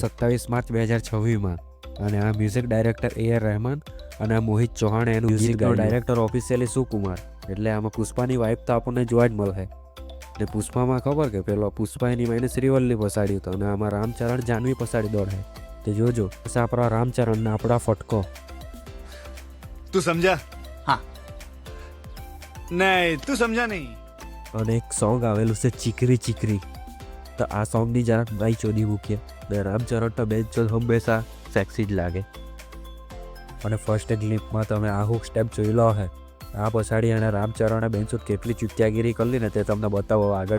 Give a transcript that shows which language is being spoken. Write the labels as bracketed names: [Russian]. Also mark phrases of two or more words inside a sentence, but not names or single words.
[Gujarati] 27 માર્ચ 2026 અને આ [English] music director [Gujarati] A.R. રહેમાન અને આ મોહિત ચૌહાણે એનું ગીત મ્યુઝિકનો ગાયું. [English] director officially Sukumar. [Gujarati] એટલે આમાં પુષ્પાની વાઇફ તો આપણને જોવા જ મળે. ને પુષ્પામાં ખબર કે પેલો પુષ્પા એની માઈને શ્રીવલ્લી પસાડ્યું હતું અને આમાં રામચરણ જાનવી પસાડી દોડે. તે જોજો બસ આપણા રામચરણ ને આપણા ફટકો. [Hindi] तू समझा? हाँ. नहीं तू समझा नहीं. [Gujarati] અને એક સોંગ આવેલું છે ચીકરી ચીકરી. તો આ સોંગની જરાક બાઈ ચોદી મૂકીએ. ને રામચરણ તો બેન ચોદ હંમેશા સેક્સી જ લાગે. અને [English] first clip [Gujarati] તમે આ [English] hook step [Gujarati] જોઈ લો હે. આ પછાડી અને રામચરણે બેનચોદ કેટલી ચૂત્યાગીરી કરી ને તે તમને બતાવો આગળ.